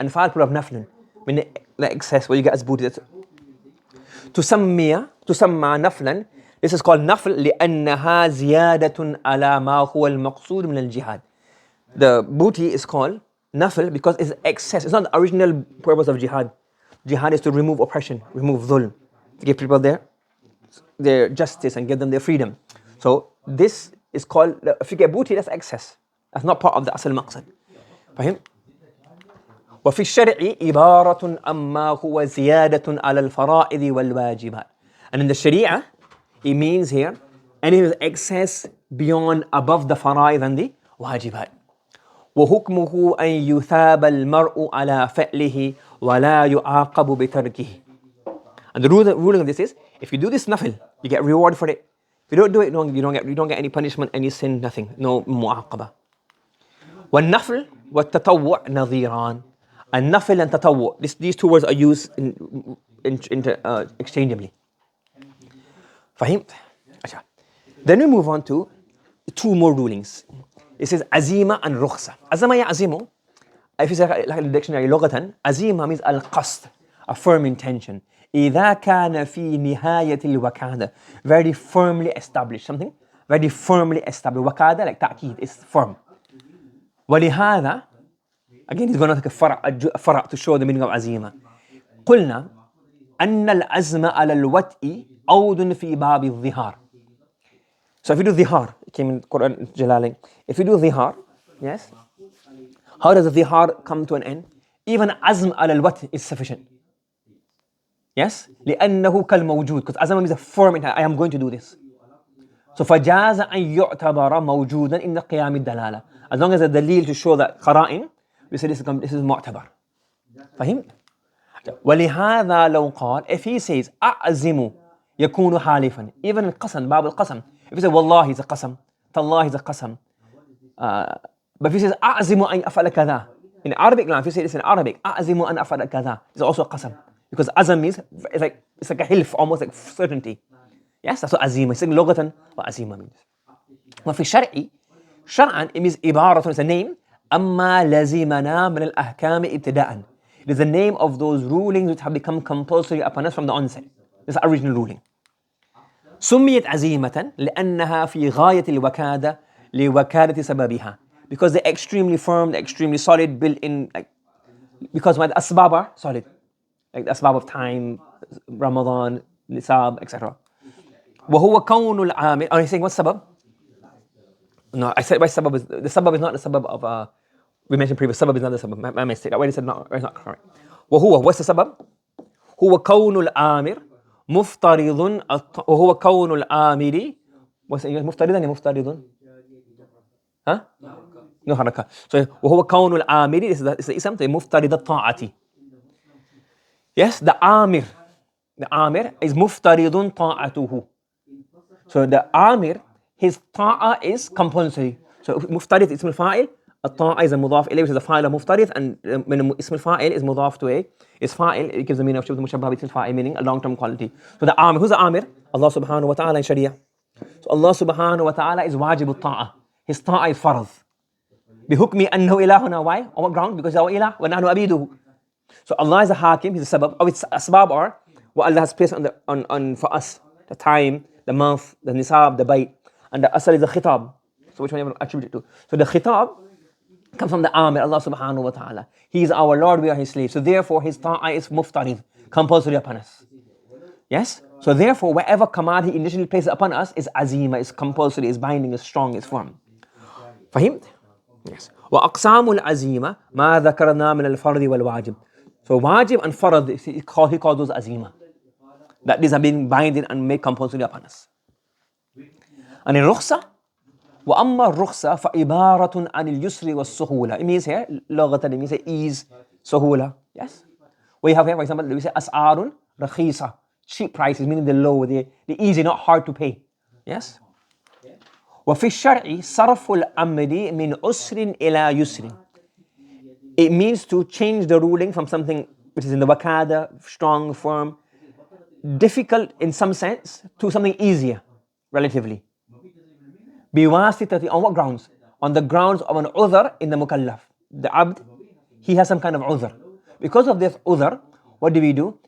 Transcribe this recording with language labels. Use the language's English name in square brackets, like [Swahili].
[English] أنفال plural of نفل. Meaning the excess, what you get as booty. [Arabic] تسمى نفلا. [English] This is called [Arabic] نفل لأنها زيادة على ما هو المقصود من الجهاد. [English] The booty is called nafl because it's excess. It's not the original purpose of jihad. Jihad is to remove oppression, remove dhulm, to give people their justice and give them their freedom. So this is called, if you get booty, that's excess. That's not part of the asl maqsad. [Arabic] فهم؟ وفي الشرع عبارة عما هو زيادة على الفرائض والواجبات. [English] And in the Sharia, it means here, anything with excess beyond, above the fara'id and the wajibat. [Arabic] وحكمه أن يثاب المرء على فعله ولا يعاقب بتركه. [English] And the ruling of this is, if you do this nafil, you get reward for it. If you don't do it, you don't get any punishment, any sin, nothing, no mu'aqaba. [Arabic] والنفل والتطوع نظيران. [English] النفل and tatawwu, these two words are used interchangeably. [Arabic] فهمت؟ [English] Then we move on to two more rulings. It says azima and rukhsa. Azama ya azimu. If you say like in the dictionary لغة, azima means al-qasd, a firm intention. [Arabic] إذا كان في نهاية الوكادة, [English] very firmly established, something very firmly established. وكادة like تأكيد, it's firm. [Arabic] ولهذا, [English] again he's going to take a فرع to show the meaning of azima. [Arabic] قلنا أن العزم على الوطء عود في باب الظهار. [English] So if you do dhihar, it came in Quran Jalalain. If you do dhihar, yes, how does the dhihar come to an end? Even azm al-wat is sufficient. Yes? [Arabic] لأنه كالموجود, [English] because azm means a firm intent, I am going to do this. [Arabic] So فجاز أن يعتبر موجودا إن قيام الدلالة. [English] As long as the dalil to show that qara'in, we say this is mu'tabar. [Arabic] فهم؟ ولهذا لو قال, [English] if he says [Arabic] أعزم يكون حالفا, [English] even القسم, [Arabic] باب القسم, [English] if he says والله is a qasam, tallah is a qasam. But if he says [Arabic] أعزم أن أفعل كذا, [English] in Arabic language, if you say this in Arabic, أعزم أن أفعل كذا, it's also a qasam. Because azam means, it's like a hilf, almost like certainty. Yes, that's what azima, it's like لغة what azima means. [Arabic] وفي الشرع, شرعا, [English] it means [Arabic] عبارة, [English] it's a name, [Arabic] أما لزمنا من الأحكام ابتداءً. [English] It is the name of those rulings which have become compulsory upon us from the onset. This is the original ruling. [Arabic] سميت عزيمة لأنها في غاية الوكادة لوكادة سببها. [English] Because they're extremely firm, they're extremely solid, built in, like, because when the asbab are solid, like the asbab of time, Ramadan, Nisab, etc. [Arabic] وهو كون العامل. [English] Are you saying what's sabab? No, I said why sabab is, the sabab is not the sabab of, we mentioned previous, sabab is not the sabab. My mistake. That way I said not, it's not correct. وهو, what's the sabab? [Arabic] هو كون الآمر مفترض وهو كون الآمر مفترضا يعني مفترض ها؟ [English] No [Arabic] حركة. [English] So [Arabic] وهو كون الآمر [English] is the ism to [Arabic] مفترض الطاعة. [English] Yes, the Amir is [Arabic] مفترض طاعته. [English] So the Amir, his ta'a is compulsory. So [Arabic] مفترض اسم الفاعل, [English] الطاعة is a مضاف إليه, which is a fa'il of مفترض, and من اسم الفاعل is مضاف to a, is fa'il, it gives the meaning of شبه مشبه باسم الفاعل, meaning a long-term quality. So the Amir, who's the Amir? Allah subhanahu wa ta'ala in Sharia. So Allah subhanahu wa ta'ala is wajib al-ta'a. His ta'a is farz. [Arabic] بحكم أنه إلهنا. [English] Why? On what ground? Because our ilah, [Arabic] وَنَحْنُ أَبِيدُهُ. [English] So Allah is a hakim, he's a sabab. Of its asbab are what Allah has placed on for us. The time, the month, the nisab, the bayt. And the asal is the khitab. So which one you want to attribute it to? So the khitab comes from the Amir, Allah subhanahu wa ta'ala. He is our Lord, we are his slaves. So therefore his ta'a is muftarid, compulsory upon us. Yes? So therefore whatever command he initially places upon us is azima, is compulsory, is binding, is strong, is firm. [Arabic] فهمت? [English] Yes. [Arabic] وأقسام العزيمة ما ذكرنا من الفرض والواجب. [English] So wajib and farad, he calls those azima. That these have been binding and made compulsory upon us. And in rukhsa, [Arabic] وأما الرخصة فعبارة عن اليسر والسهولة. [English] It means here, لغة, it means ease, سهولة. Yes. We have here, for example, we say [Arabic] أسعار رخيصة. [English] Cheap prices, meaning the low, the easy, not hard to pay. Yes. [Arabic] وفي الشرع صرف الأمر من عسر إلى يسر. [English] It means to change the ruling from something which is in the wakada, strong, firm, difficult in some sense, to something easier, relatively. [Arabic] بواسطة, [English] on what grounds? On the grounds of an udhr in the mukallaf. The abd, he has some kind of udhr. Because of this udhr, what do?